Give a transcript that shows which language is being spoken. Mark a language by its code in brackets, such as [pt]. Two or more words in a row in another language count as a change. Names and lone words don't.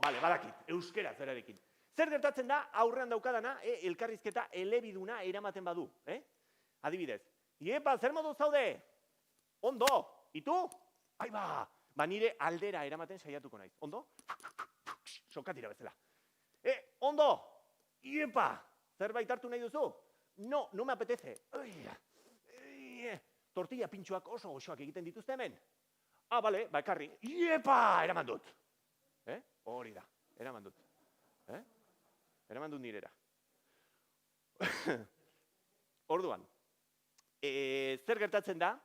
[eu] Badakit, euskeraz zerarekin. Zer gertatzen da, aurrean daukadana, elkarrizketa elebiduna eramaten badu. Adibidez, iepa zer moduz zaude? Ondo! Itu? Nire aldera eramaten saiatuko naiz. Ondo? Sokatira bezala. Ondo! Iepa! Zerbait hartu nahi duzu? [es] No, no me apetece. [eu] Tortilla pintxoak oso goxoak egiten dituzte hemen. Ekarri. Iepa! Eraman dut. Hori da. Eraman dut. Eraman dut nirera. Orduan, zer gertatzen da?